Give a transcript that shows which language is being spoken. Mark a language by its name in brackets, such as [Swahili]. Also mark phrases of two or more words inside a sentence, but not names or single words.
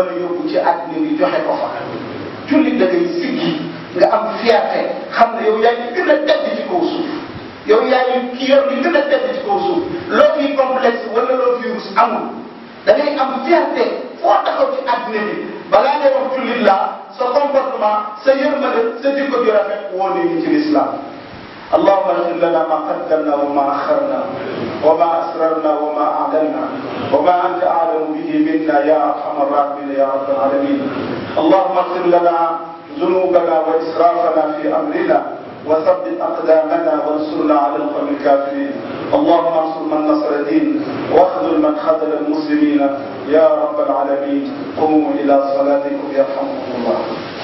[Wolof] a yóbbu ci àddina bi joxe ko fa jullit da ngay siggi nga am fierté xam ne yow yaa ngi gën a tedd ci kaw suuf yow yaa ngi ki yor li gën a tedd ci kaw suuf loo fi complexe wala loo fi rus amul da ngay am fierté foo taxaw ci àddina bi balaa ngay wax jullit la sa comportement sa yërmande sa jikko ju rafet woo nañu ci [Arabic] l'islam اللهم اغفر لنا ما قدمنا وما اخرنا وما اسررنا وما اعلنا وما انت اعلم به منا يا ارحم الراحمين يا رب العالمين اللهم اغفر لنا ذنوبنا واسرافنا في امرنا وثبت اقدامنا وانصرنا على القوم الكافرين اللهم انصر من نصر الدين واخذل من خذل المسلمين يا رب العالمين قوموا الى صلاتكم يرحمكم الله